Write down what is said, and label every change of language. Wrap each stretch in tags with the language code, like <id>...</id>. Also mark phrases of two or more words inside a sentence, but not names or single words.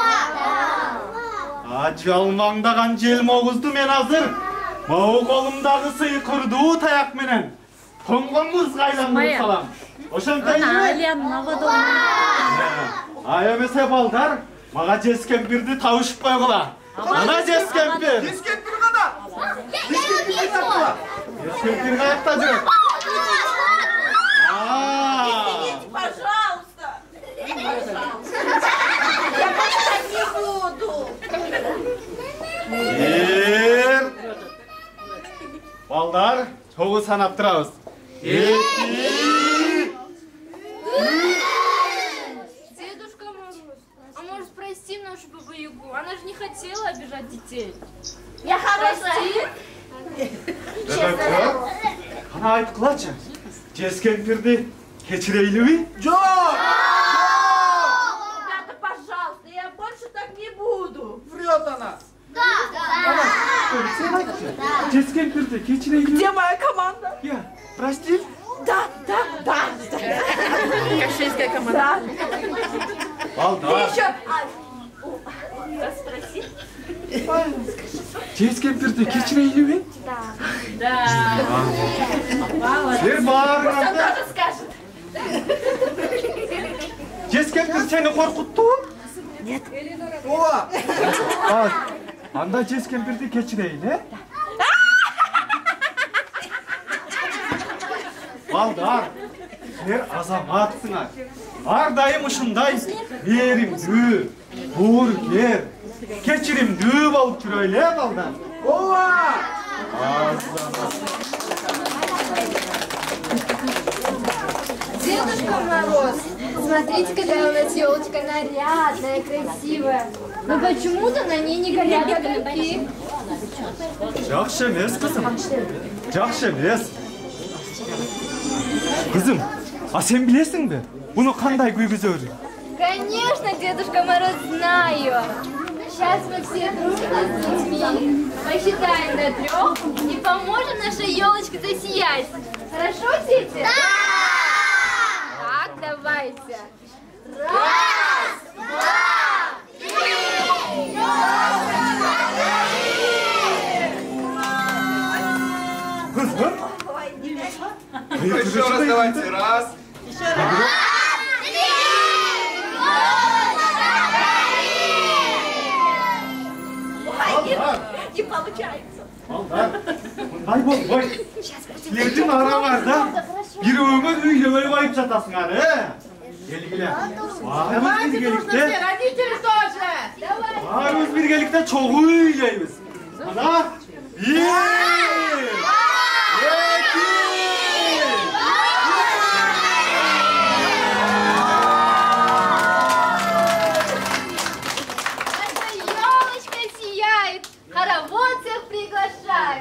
<ky>Жалмаңдаган жел могузду мен азыр могу колумдагы сыйкырдуу таяк менен тоңгоңузга айландырып салам. Ошентейби? Ай эмесе балдар, мага жескемпирди табышып койгула. Ана жескемпир. Жескемпир кана? Жескемпир каякта жүрөт?</ky> <ru>Извините, пожалуйста. Я просто не буду.</ru> <ky>Балдар, чогуу санап турабыз.</ky> <ru>Дедушка Мороз, а может простим нашу Бабу-Ягу? Она же не хотела обижать детей. Я хорошая.</ru> <ky>Кана айткылачы, жескемпирди кечирейлиби? Жок!</ky> <ru>Ребята, пожалуйста, я больше так не буду. Врет она.</ru> <ky>Жескемпирди кечирейлиби?</ky> <ru>Где моя команда? Я, прости? Да. Кашельская команда.</ru> <ky>Балдар.</ky> <ru>Еще. Спроси.</ru> <ky>Жескемпирди кечирейлиби?</ky> <ru>Да.</ru> <ky>Силер баарыңарды</ky> <ru>Тоже скажет.</ru> <ky>жескемпир сени коркуттубу?</ky> <ru>Нет.</ru> <ky>Ооба. Анда жескемпирди кечирейли, Балдар, силер азаматсыңар. Ар дайым ушундай мээримдүү, боорукер, кечиримдүү болуп жүрөйлү, балдар. Ооба.</ky> <ru>Дедушка Мороз, смотрите, какая у нас елочка нарядная, красивая. Но почему-то на ней не горят огоньки.</ru> <ky>Жакшы эмес, кызым. Жакшы эмес. Кызым, сен билесиңби? Буну кандай күйгүзөрүн?</ky> <ru>Конечно, Дедушка Мороз, знаю. Сейчас мы все дружно с детьми посчитаем до 3 и поможем нашей елочке засиять. Хорошо, дети? Да! Так, давайте. 1, 2, 3.</ru> <ky>Кызым?</ky> <ru>Еще раз давайте. 1, 2, 3. Не получается.</ru> <ky>Ай болбой. Силердин араңарда бирөөгө үйлөбөй коюп жатасыңар, Келгиле.</ky> <ru>Давайте дружно все, родители тоже.</ru> <ky>Баарыбыз биргеликте чогуу үйлөйбүз. Мына 1, 2.</ky> <ru>Хоровод всех приглашает.</ru>